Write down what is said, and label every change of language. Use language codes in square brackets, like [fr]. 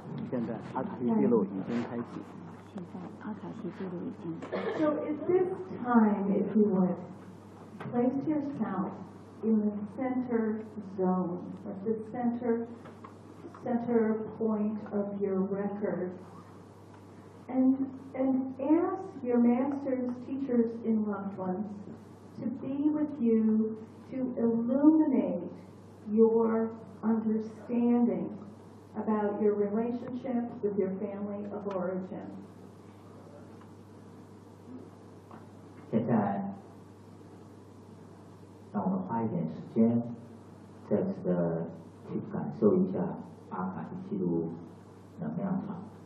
[zh] 现在阿卡西记录已经开始。现在阿卡西记录已经开始。 [en] So at this time, if you would place yourself in the center zone, at the center point of your record, and ask your masters, teachers, and loved ones to be with you to illuminate your understanding about your relationship with your family of origin. [zh] 现在让我们花一点时间再次的去感受一下阿卡西记录能量场。